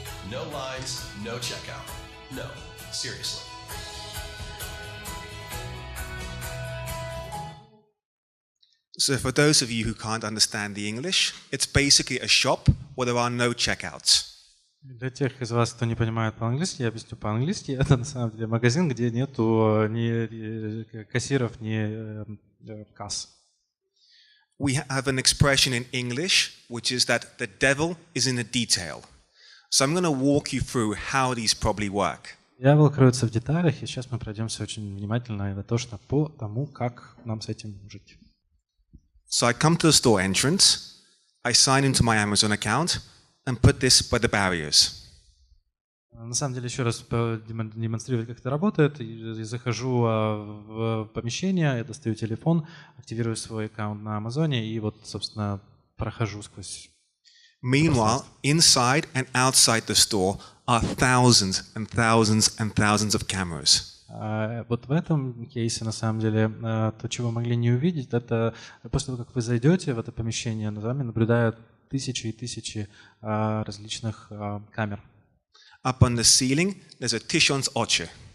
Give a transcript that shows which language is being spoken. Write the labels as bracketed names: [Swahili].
[English] No lines, no checkout. No, seriously. So for those of you who can't understand the English, it's basically a shop where there are no checkouts. [Russian] Для тех из вас, кто не понимает по-английски, я объясню по-английски. Это на самом деле магазин, где нету ни кассиров, ни касс. [English] We have an expression in English, which is that the devil is in the detail. So I'm going to walk you through how these probably work. [Russian] Дьявол кроется в деталях, и сейчас мы пройдемся очень внимательно и дотошно по тому, как нам с этим жить. [English] So I come to the store entrance, I sign into my Amazon account, and put this by the barriers. [Russian] На самом деле, еще раз демонстрировать, как это работает. Я захожу в помещение, я достаю телефон, активирую свой аккаунт на Амазоне и вот, собственно, прохожу сквозь. [English] Meanwhile, inside and outside the store are thousands and thousands and thousands of cameras. [Russian] Вот в этом кейсе, на самом деле, то, чего вы могли не увидеть, это после того, как вы зайдете в это помещение, за вами наблюдают тысячи и тысячи различных камер. [English] Up on the ceiling, there's a Tishon's oche.